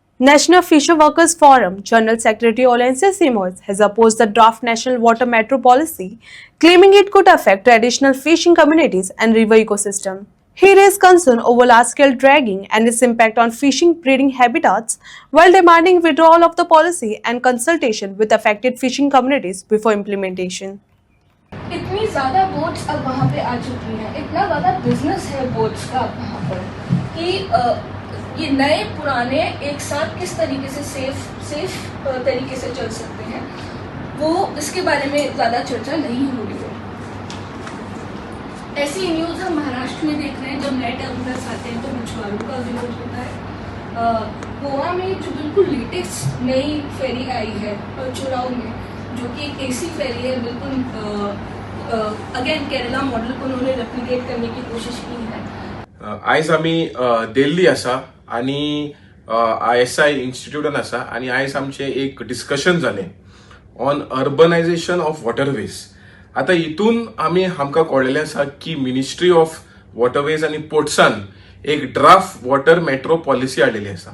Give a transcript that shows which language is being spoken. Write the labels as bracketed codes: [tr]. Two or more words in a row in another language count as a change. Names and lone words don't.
[en] National Fisher Workers Forum General Secretary Olense Simoes has opposed the draft National Water Metro policy, claiming it could affect traditional fishing communities and river ecosystem. He raised concern over large-scale dragging and its impact on fishing breeding habitats, while demanding withdrawal of the policy and consultation with affected fishing communities before implementation. [hi] इतनी ज़्यादा बोट्स अब वहाँ पे आ चुकी हैं, इतना ज़्यादा बिजनेस है बोट्स का अब वहाँ पर कि ये नए पुराने एक साथ किस तरीके से सेफ तरीके से चल सकते हैं, वो इसके बारे में ज़्यादा चर्चा नहीं हो रही है। ऐसी न्यूज़ हम महाराष्ट्र में देख रहे हैं, जब नए टर्मिनल्स आते हैं तो मछुआरों का विरोध होता है। गोवा में जो बिल्कुल लेटेस्ट नई फेरी आई है चुराव में, जो कि एक [en] AC ferry [hi] है, बिल्कुल [en] again Kerala model [hi] को उन्होंने रेप्लिकेट करने की कोशिश की है। [kok] आयज आम्ही दिल्ली आसा आणि ISI इन्स्टिट्यूटान आसा आणि आयज आमचे एक डिस्कशन जाले [en] on urbanisation of waterways. [kok] आता हितून आमकां कळलेलें आसा की मिनिस्ट्री ऑफ वॉटरवेज आणि पोर्ट्सान एक [en] draft water metro policy [kok] हाडलेली आसा।